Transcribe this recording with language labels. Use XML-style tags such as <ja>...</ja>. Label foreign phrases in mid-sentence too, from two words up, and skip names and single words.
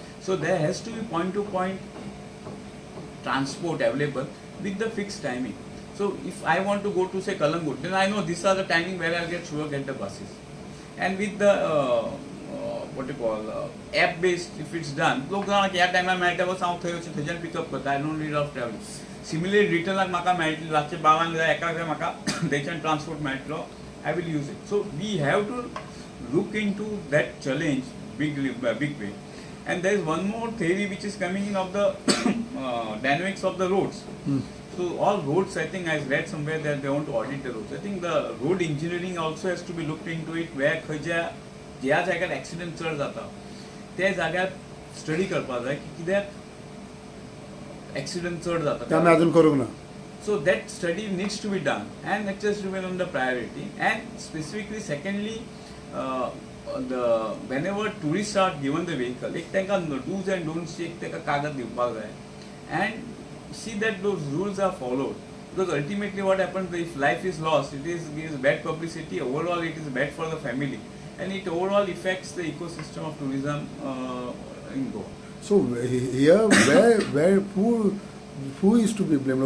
<en>So there has to be point to point transport available with the fixed timing. So if I want to go to say Kalangut, then I know these are the timing where I'll get the buses. And with the app based, if it's done,</en> <kok>लोक जाणा की ह्या टायमार मेळटा बस हांव थंय वचून थंयच्यान पिकअप करता.</kok> <en>I don't need of travelling.</en> <kok>सिमिलरली रिटर्नाक म्हाका मेळटली रातचे 12 जाय, एकाक जाय म्हाका थंयच्यान ट्रान्सपोर्ट मेळटलो.</kok> <en>I will use it. So we have to look into that challenge big way. And there is one more theory which is coming in of the dynamics of the roads. So all roads, I think I read somewhere that they want to audit the roads. I think the road engineering also has to be looked into it, where</en> <kok>खंयच्या ज्या जाग्यार एक्सिडेंट चड जाता त्या जाग्यार स्टडी करपाक जाय की कित्याक एक्सिडेंट चड जाता. ते आमी अजून करूंक ना.</kok> <en>So that study needs to be done, and it just remain on the priority. And specifically, secondly, whenever tourists are given the vehicle,</en> <kok>एक तांकां</kok> <en>do's and don'ts</en> <kok>एक ताका कागद दिवपाक जाय,</kok> <en>and see that those rules are followed. Because ultimately what happens, if life is lost, it gives bad publicity. Overall, it is bad for the family, and it overall affects the ecosystem of tourism in Goa. So here, where who is to be blamed?</en>